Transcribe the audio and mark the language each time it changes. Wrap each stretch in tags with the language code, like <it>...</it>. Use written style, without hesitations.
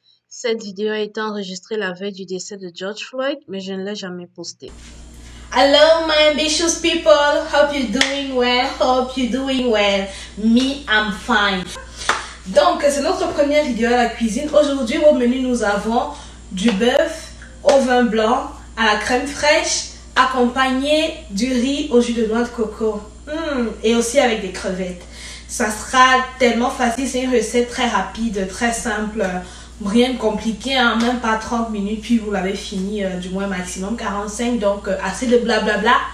<fr>Cette vidéo a été enregistrée la veille du décès de George Floyd, mais je ne l'ai jamais postée.</fr> <en>Hello my ambitious people, hope you're doing well, me I'm fine.</en> <fr>Donc c'est notre première vidéo à la cuisine. Aujourd'hui au menu nous avons du bœuf au vin blanc à la crème fraîche accompagné du riz au jus de noix de coco et aussi avec des crevettes. Ça sera tellement facile, c'est une recette très rapide, très simple, rien de compliqué, hein, même pas 30 minutes, puis vous l'avez fini, du moins maximum 45, donc assez de blablabla.</fr>